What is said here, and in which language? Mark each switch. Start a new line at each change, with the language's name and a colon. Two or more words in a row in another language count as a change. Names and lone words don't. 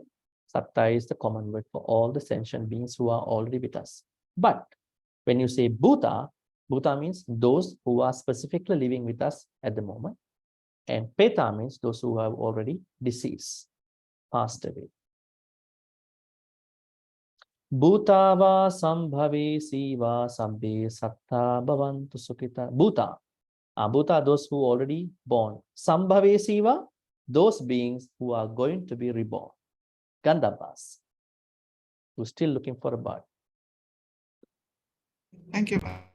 English: Satta is the common word for all the sentient beings who are already with us. But when you say Bhuta, Bhuta means those who are specifically living with us at the moment. And Peta means those who have already deceased, passed away.
Pali: Bhutava sambhave siva sabbe satta bhavantu sukhita.
English: Bhuta. Bhuta, those who already born.
Pali: Sambhave siva,
English: those beings who are going to be reborn, Gandhabas, who's still looking for a body. Thank you.